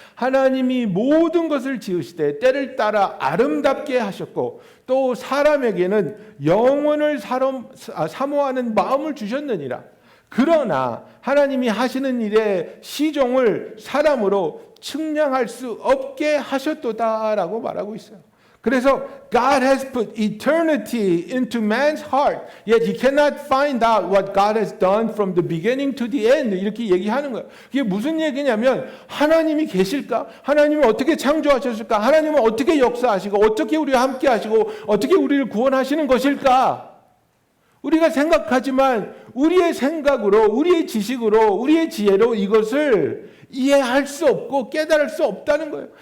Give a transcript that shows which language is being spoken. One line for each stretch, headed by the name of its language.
Korean: 하나님이 모든 것을 지으시되 때를 따라 아름답게 하셨고 또 사람에게는 영원을 사모하는 마음을 주셨느니라. 그러나 하나님이 하시는 일의 시종을 사람으로 측량할 수 없게 하셨도다라고 말하고 있어요. 그래서
English: God has put eternity into man's heart, yet he cannot find out what God has done from the beginning to the end.
Korean: 이렇게 얘기하는 거예요. 이게 무슨 얘기냐면 하나님이 계실까? 하나님은 어떻게 창조하셨을까? 하나님은 어떻게 역사하시고 어떻게 우리와 함께 하시고 어떻게 우리를 구원하시는 것일까? 우리가 생각하지만 우리의 생각으로, 우리의 지식으로, 우리의 지혜로 이것을 이해할 수 없고 깨달을 수 없다는 거예요.